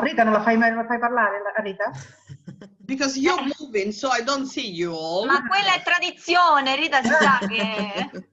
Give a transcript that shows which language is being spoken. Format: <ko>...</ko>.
<it>Rita, non la fai parlare a Rita?</it> <en>Because you're moving, so I don't see you all.</en> <it>Ma quella è tradizione, Rita si sa che...</it>